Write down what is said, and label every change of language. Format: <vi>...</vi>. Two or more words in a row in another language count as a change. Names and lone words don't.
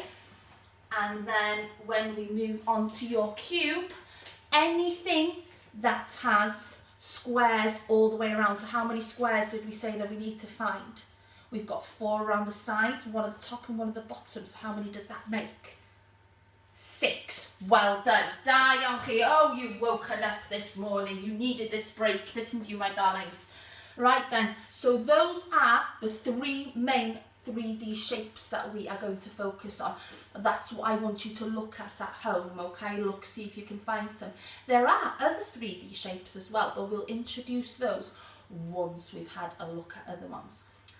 <en>And then when we move on to your cube, anything that has squares all the way around. So how many squares did we say that we need to find? We've got 4 around the sides, 1 at the top and 1 at the bottom. So how many does that make? 6. Well done.</en> <cy>Da iawn chi.</cy> <en>Oh, you've woken up this morning. You needed this break, didn't you, my darlings? Right then. So those are the 3 main 3D shapes that we are going to focus on. That's what I want you to look at home, okay? Look, see if you can find some. There are other 3D shapes as well, but we'll introduce those once we've had a look at other ones.</en>